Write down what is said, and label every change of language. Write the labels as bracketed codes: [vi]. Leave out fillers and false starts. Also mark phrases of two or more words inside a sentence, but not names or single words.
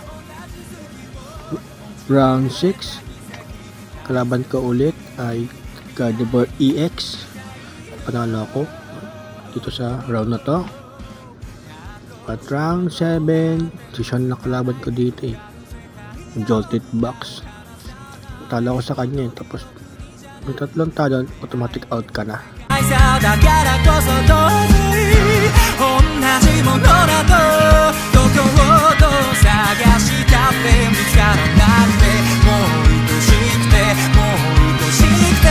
[tl] Round 6 kalaban ko ulit ay Gardevoir EX, panalo ako dito sa round na to. At round 7 session na kalaban ko dito Jolted Box, talo ko sa kanya tapos may tatlong talo, automatic out ka na. [ja] だからこそ同じものだとどこをどう探したって見つからなくてもう愛しくてもう愛し